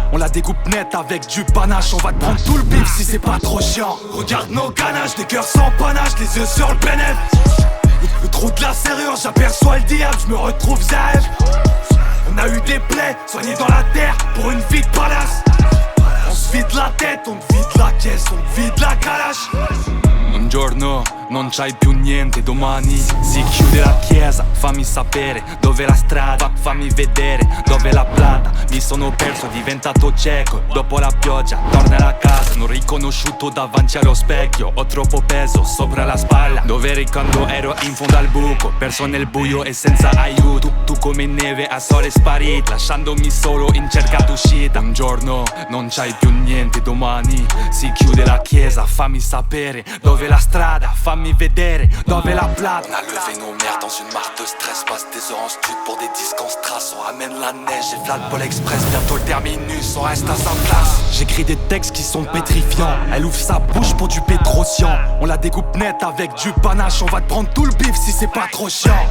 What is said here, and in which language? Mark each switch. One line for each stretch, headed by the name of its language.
French: On la découpe net avec du panache. On va te prendre tout le bif si c'est pas trop chiant. Regarde nos ganaches, des cœurs sans panache, les yeux sur le bénéf. Le trou de la serrure, j'aperçois le diable, je me retrouve zève. On a eu des plaies, soignées dans la terre, pour une vie de palace. On se vide la tête, on te vide la caisse, on te vide la calache.
Italian: Un giorno non c'hai più niente, domani si chiude la chiesa. Fammi sapere dove la strada, fammi vedere dove la plata. Mi sono perso, diventato cieco, dopo la pioggia tornare a casa. Non riconosciuto davanti allo specchio, ho troppo peso sopra la spalla. Dove eri quando ero in fondo al buco, perso nel buio e senza aiuto. Tu come neve a sole sparita, lasciandomi solo in cerca d'uscita. Un giorno non c'hai più niente, domani si chiude la chiesa. Fammi sapere dove la strada, fammi vedere dove la plata.
French: On a levé nos mères dans une marque de stress. Passe des heures en stud pour des disques en strass. On ramène la neige et v'là le Pôle Express. Bientôt le terminus, on reste à sa place. J'écris des textes qui sont pétrifiants. Elle ouvre sa bouche pour du pétrocian. On la découpe net avec du panache. On va te prendre tout le bif si c'est pas trop chiant.